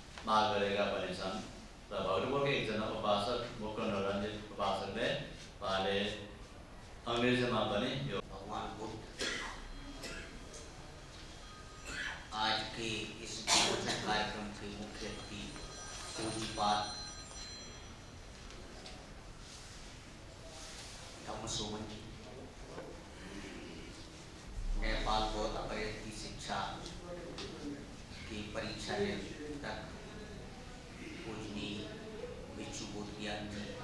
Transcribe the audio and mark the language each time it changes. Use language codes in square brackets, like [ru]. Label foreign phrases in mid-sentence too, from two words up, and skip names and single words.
[ne] भाग गरेका पनि छन् र भक्तपुरको एकजना उपासक मुकुन्द रञ्जित उपासकले उहाँले अङ्ग्रेजीमा पनि यो [hi] भगवान बुद्ध आज के इस प्रवचन कार्यक्रम के मुख्य अतिथि पूज्यपाद धम्मसोमन जी, नेपाल बौद्ध अपरिवर्ती शिक्षा की परीक्षा तक पूजनीय बिच्छू बोधज्ञान जी,